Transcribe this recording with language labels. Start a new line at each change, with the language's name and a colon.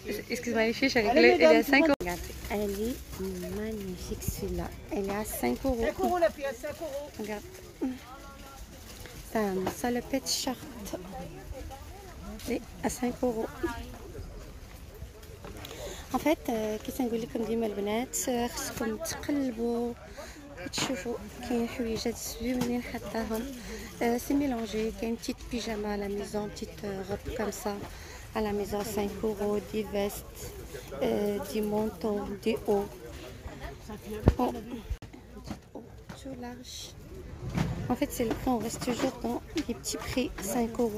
French: Excuse-moi les filles, elle est à 5 €. Regardez, elle est magnifique celui-là. Elle est à 5 €. 5 € la pièce, 5 €. Regarde. C'est un salopette shirt. Elle est à 5 €. En fait,
Arabic: كي تنقول لكم ديما البنات خصكم تقلبوا وتشوفوا. كاين حويجات زوينين حطاهم.
French: سي ميلونجي.
Arabic: كاين بتيت بيجاما
French: à la maison, petite robe comme ça à la maison, 5 €, des vestes, des manteaux, des hauts. Oh. Tout large. En fait, c'est le prix, on reste toujours dans les petits prix, 5 €.